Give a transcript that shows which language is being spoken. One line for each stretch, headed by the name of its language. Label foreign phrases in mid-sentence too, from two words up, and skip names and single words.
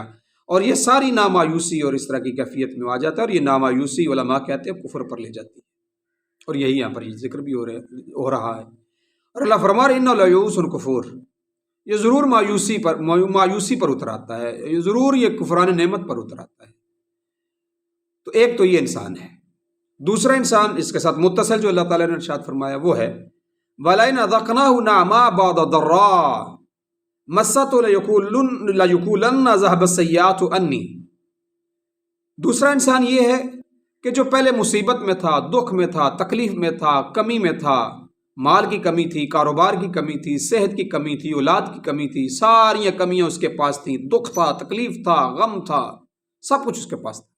Urdu: اور یہ ساری نامایوسی اور اس طرح کی کیفیت میں آ جاتا ہے، اور یہ نامایوسی علماء کہتے ہیں کفر پر لے جاتی ہے، اور یہی یہاں پر یہ ذکر بھی ہو رہا ہے۔ اور اللہ فرما رہے
Arabic: انہ لیئوس کفور،
Urdu: یہ ضرور مایوسی پر اتر آتا ہے، یہ ضرور یہ کفران نعمت پر اتر آتا ہے۔ تو ایک تو یہ انسان ہے۔ دوسرا انسان اس کے ساتھ متصل جو اللہ تعالیٰ نے ارشاد فرمایا وہ ہے
Arabic: وَلَئِنْ أَذَقْنَاهُ نَعْمَاءَ بَعْدَ ضَرَّاءَ مَسَّتْهُ لَيَقُولَنَّ ذَهَبَ السَّيِّئَاتُ عَنِّي.
Urdu: دوسرا انسان یہ ہے کہ جو پہلے مصیبت میں تھا، دکھ میں تھا، تکلیف میں تھا، کمی میں تھا، مال کی کمی تھی، کاروبار کی کمی تھی، صحت کی کمی تھی، اولاد کی کمی تھی، ساری کمیاں اس کے پاس تھی، دکھ تھا، تکلیف تھا، غم تھا، سب کچھ اس کے پاس تھا.